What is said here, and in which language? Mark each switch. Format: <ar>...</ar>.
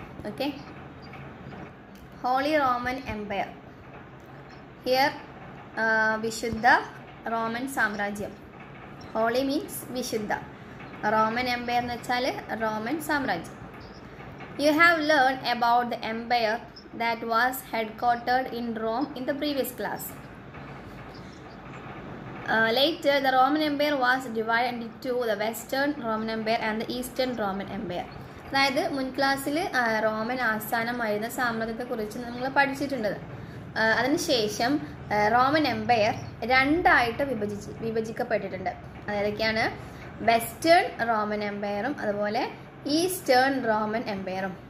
<en>okay, holy Roman empire, here</en> <ml>വിശുദ്ധ Roman സാമ്രാജ്യം. Holy means വിശുദ്ധ, റോമൻ എംപയർ എന്ന് വെച്ചാൽ റോമൻ സാമ്രാജ്യം.</ml> <en>You have learn about the empire that was headquartered in Rome in the previous class. Later, the Roman Empire was divided into the Western Roman Empire and the Eastern Roman Empire.</en> <ml>അതായത് മുൻ ക്ലാസ്സിൽ Roman ആസ്ഥാനമായിരുന്ന സാമ്രാജ്യത്തെക്കുറിച്ച് നമ്മൾ പഠിച്ചിട്ടുണ്ട്. അതിനുശേഷം Roman Empire രണ്ടായിട്ട് വിഭജിക്കപ്പെട്ടിട്ടുണ്ട്. അതൊക്കെയാണ് western Roman എംപയറും അതുപോലെ eastern Roman എംപയറും.</ml>